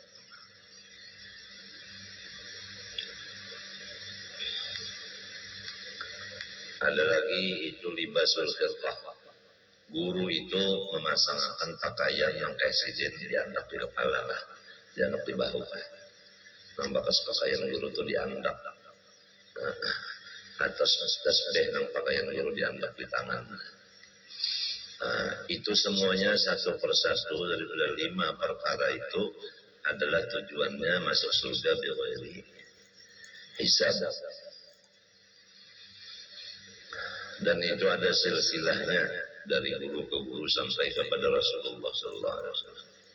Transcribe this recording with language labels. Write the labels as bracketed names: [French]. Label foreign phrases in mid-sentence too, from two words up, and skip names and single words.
[Indonesian] Ada lagi itu [Arabic] لباس الخلقة. [Banjar] Guru itu memasangkan pakaian yang presiden diandap di kepala lah, diandap di bahu lah. Nampak pakaian guru itu diandap. Atas tasbih nang pakaian guru diandap di tangan. [Indonesian] Itu semuanya satu persatu daripada 5 perkara itu adalah tujuannya masuk surga [Arabic] بغير حساب. [Indonesian] Dan itu ada silsilahnya dari guru ke guru sampai kepada Rasulullah [Arabic] صلى الله عليه وسلم.